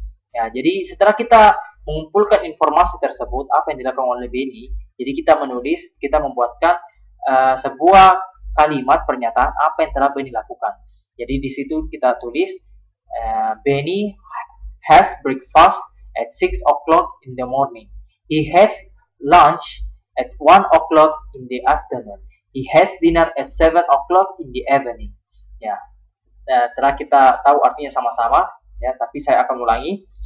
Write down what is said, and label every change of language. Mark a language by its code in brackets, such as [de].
[id] Ya, jadi setelah kita mengumpulkan informasi tersebut, apa yang dilakukan oleh Benny, jadi kita membuatkan sebuah kalimat pernyataan apa yang telah Benny lakukan. Jadi di situ kita tulis [en] Benny has breakfast at 6 o'clock in the morning. He has lunch at 1 o'clock in the afternoon. He has dinner at 7 o'clock in the evening. [id] Ya, setelah kita tahu artinya sama-sama, ya, tapi saya akan ulangi.